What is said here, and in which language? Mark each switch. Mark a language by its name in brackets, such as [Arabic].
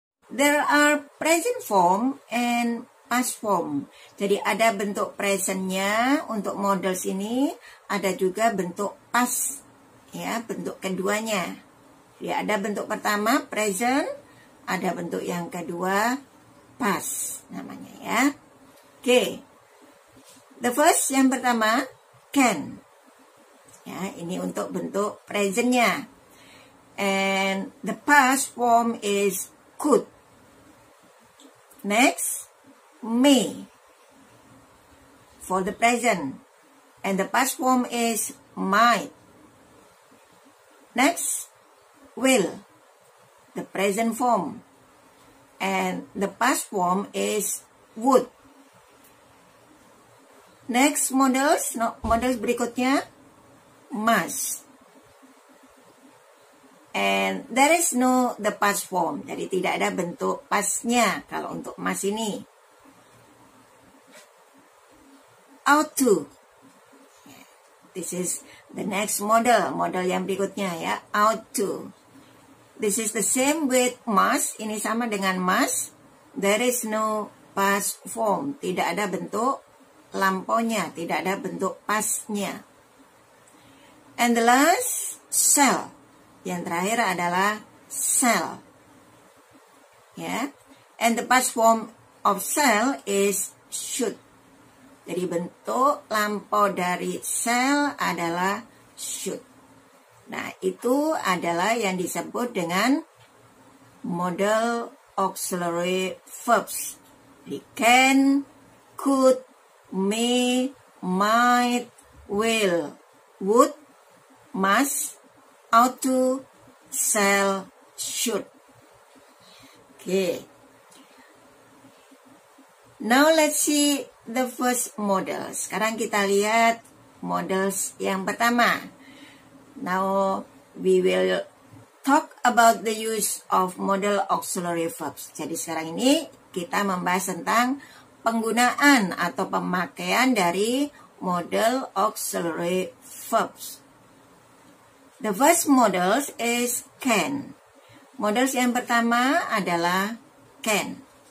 [English] There are present form and past form. [Indonesian] Jadi ada bentuk presentnya untuk model sini, ada juga bentuk past, ya, bentuk keduanya. Jadi ada bentuk pertama present, ada bentuk yang kedua past namanya ya. Oke. [English] The first [Indonesian] yang pertama can. Ya, ini untuk bentuk presentnya. [English] And the past form is could. Next, may for the present, and the past form is might. Next, will, the present form, and the past form is would. Next models berikutnya must. And there is no the past form. [Indonesian] Jadi tidak ada bentuk pastnya kalau untuk must ini. [English] Ought to. This is the next model [Indonesian] yang berikutnya ya, [English] ought to. This is the same with must. [Indonesian] Ini sama dengan must. [English] There is no past form. [Indonesian] Tidak ada bentuk lampaunya, tidak ada bentuk pastnya. [English] And the last, shall. [Indonesian] Yang terakhir adalah shall. Ya. [English] And the past form of shall is should. [Indonesian] Jadi bentuk lampau dari shall adalah should. Nah, itu adalah yang disebut dengan model auxiliary verbs. [English] Jadi can, could, may, might, will, would, must, ought to, shall, should. Okay. Now let's see the first model. [Indonesian] Sekarang kita lihat models yang pertama. [English] Now we will talk about the use of model auxiliary verbs. [Indonesian] Jadi sekarang ini kita membahas tentang penggunaan atau pemakaian dari model auxiliary verbs. [English] The first model is can. [Indonesian] Models yang pertama adalah can.